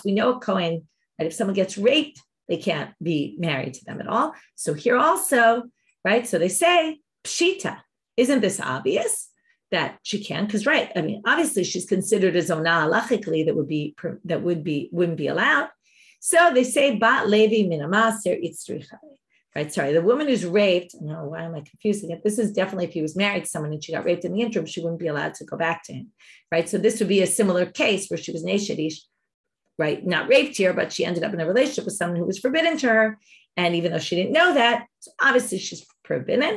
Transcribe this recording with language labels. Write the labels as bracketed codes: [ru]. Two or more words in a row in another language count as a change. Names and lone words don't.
[en] We know a Kohen, that if someone gets raped, they can't be married to them at all. So here also, right? So they say, pshita, isn't this obvious that she can? Because right, I mean, obviously she's considered a zonah halachically that wouldn't be allowed. So they say, [he] bat levi min hamaser itzricha. [en] Right, sorry, the woman who's raped, no, why am I confusing it? This is definitely if he was married to someone and she got raped in the interim, she wouldn't be allowed to go back to him, right? So this would be a similar case where she was neshedish, right? Not raped here, but she ended up in a relationship with someone who was forbidden to her. And even though she didn't know that, so obviously she's forbidden.